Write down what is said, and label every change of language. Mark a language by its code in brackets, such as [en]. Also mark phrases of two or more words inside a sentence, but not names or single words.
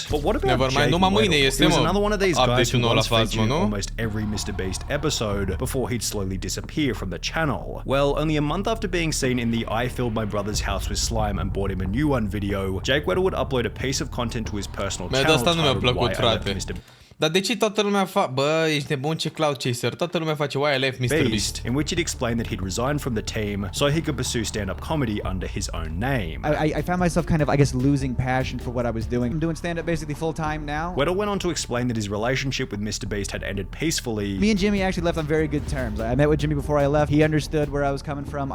[en] But what about Jake Weddle? He was another one of these guys who was featured in almost every MrBeast episode before he'd slowly disappear from the channel. Well, only a month after being seen in the I Filled My Brother's House with Slime and Bought Him a New One video, Jake Weddle would upload a piece of content to his personal channel titled Why I Left Mr. [ro] Dar de ce toată lumea bă, ești nebun, ce [en] cloud chaser. [ro] Toată lumea face Why I Left MrBeast. [en] In which he'd explained that he'd resigned from the team so he could pursue stand-up comedy under his own name. I found myself kind of, I guess, losing passion for what I was doing. I'm doing stand-up basically full-time now. Weddle went on to explain that his relationship with MrBeast had ended peacefully. Me and Jimmy actually left on very good terms. I met with Jimmy before I left. He understood where I was coming from.